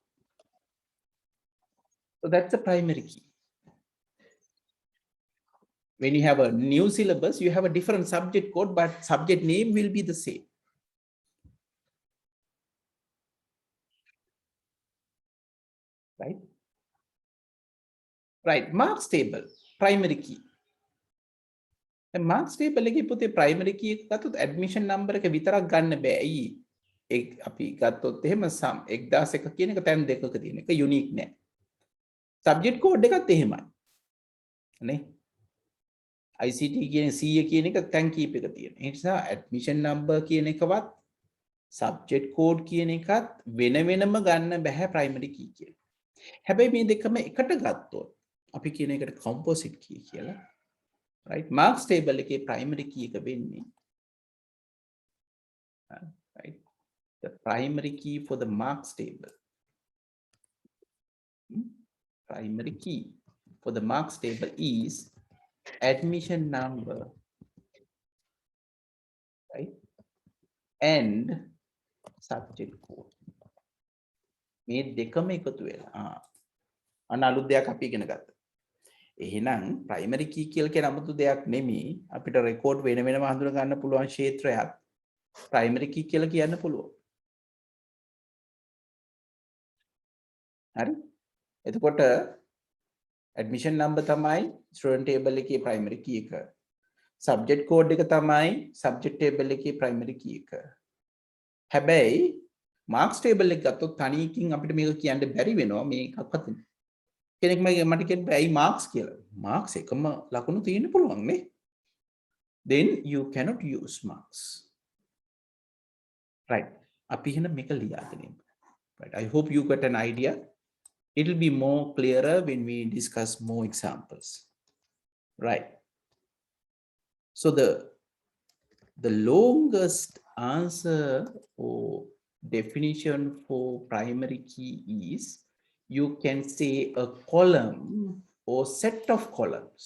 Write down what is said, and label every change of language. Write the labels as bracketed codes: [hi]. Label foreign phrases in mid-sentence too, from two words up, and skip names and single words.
[en] So that's the primary key. When you have a new syllabus, you have a different subject code, but subject name will be the same. Right? Right. Marks table, primary key. The marks table [si] එකේ පුතේ [en] primary key [si] එක ගත්තොත් [en] admission number [si] එක විතරක් ගන්න බෑ. ඇයි? අපි ගත්තොත් එහෙම sum 1001 කියන එක තැන් දෙකක තියෙන එක unique නෑ. [en] Subject code [si] එකත් එහෙමයි. නේ? ICT කියන 100 කියන එක තැන් කීපයක තියෙන. ඒ නිසා [en] admission number [si] කියන එකවත් [en] subject code [si] කියන එකත් වෙන වෙනම ගන්න බෑ [en] primary key [si] කියලා. හැබැයි මේ දෙකම එකට ගත්තොත් අපි කියන එකට [en] composite key [si] කියලා. [en] Right? Marks table එකේ primary key [si] එක වෙන්නේ. [en] Right? The primary key for the marks table. Primary key for the marks table is admission number, right? And subject code. [si] මේ දෙකම එකතු වෙලා අන්න අලුත් දෙයක් අපි ඉගෙන ගත්තා. එහෙනම් [en] primary key [si] කියලා කියන 아무තු දෙයක් නෙමෙයි. අපිට record වෙන වෙනම හඳුනා ගන්න පුළුවන් ක්ෂේත්‍රයක් [en] primary key [si] කියලා කියන්න පුළුවන්. හරි? එතකොට [en] admission number [si] තමයි [en] student table [si] එකේ [en] primary key [si] එක. [en] subject code [si] එක තමයි [en] subject table [si] එකේ [en] primary key [si] එක. හැබැයි [en] marks table [si] එක ගත්තොත් තනියකින් අපිට මේක කියන්න බැරි වෙනවා මේකක්වත්. කෙනෙක් මට කියන්න බෑ ඇයි marks කියලා. marks එකම ලකුණු තියෙන්න පුළුවන් නේ. [en] Then you cannot use marks. Right. [si] අපි එහෙනම් මේක ලියාගෙන ඉමු. [en] Right. I hope you got an idea. It will be more clearer when we discuss more examples. Right. So the longest answer or definition for primary key is you can say a column or set of columns.